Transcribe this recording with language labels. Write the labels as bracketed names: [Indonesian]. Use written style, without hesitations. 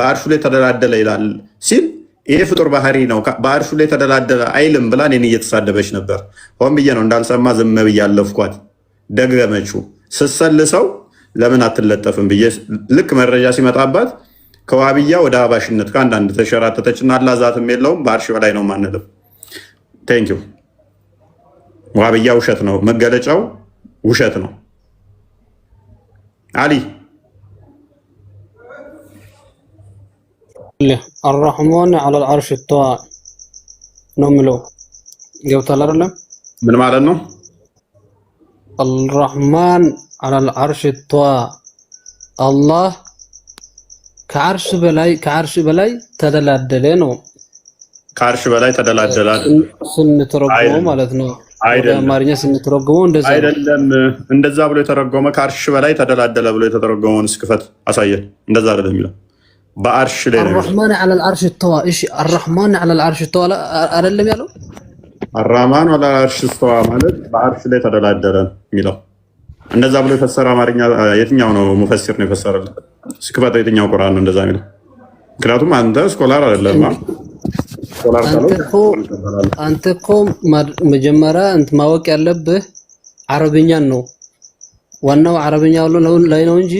[Amharic] በአርሹ ላይ ተደላደለ ይላል ሲል ይሄ ፍጡር ባህሪ ነው በአርሹ ላይ ተደላደለ አይልም ብላ እኔን እየተሳደበች ነበር። ሆን ብዬ ነው እንዳልሰማ ዝም ብዬ አለፍኳት። ደገመችው ስሰልሰው ለምን አትለጠፍም ብዬ ልክ መረጃ ሲመጣባት ከዋብያ ወደ አባሽነት ከአንዳንድ ተሸራተተችና አላዛትም የለውም በአርሽ በላይ ነው ማንልም። ቴንኪው ዋብያ ውሸት ነው መገለጫው፣ ውሸት ነው። አሊ [Arabic] الرحمن على العرش استوى [Amharic] ነው የሚለው ገብቷል አይደለም? ምን ማለት ነው? [Arabic] الرحمن على العرش استوى الله [Amharic] ከዓርሽ በላይ ተደላደለ ነው። ከዓርሽ በላይ ተደላደለ ስንተረጉመው ማለት ነው። ወደ አማርኛ ስንተረጉመው እንደዛ አይደለም። እንደዛ ብሎ የተረጎመ ከዓርሽ በላይ ተደላደለ ብሎ የተረጎመውን እስክፈት አሳየን። እንደዛ አይደለም የሚለው በዓርሽ ላይ ነው። [Arabic] الرحمن على العرش استوى [Amharic] እሺ [Arabic] الرحمن على العرش استوى [Amharic] አይደለም ያለው። [Arabic] الرحمن على العرش استوى [Amharic] ማለት በዓርሽ ላይ ተደላደለ የሚለው እንደዛ ብሎ የፈሰረ አማርኛ የትኛው ነው? ሙፈሲር ነው የፈሰረው። እስክፈት የትኛው ቁርአን ነው እንደዛ የሚለው? ምክንያቱም አንተ ስኮላር አይደለም። አንተ እኮ መጀመሪያ ማወቅ ያለብህ አረብኛን ነው። ዋናው አረብኛ ላይ ነው እንጂ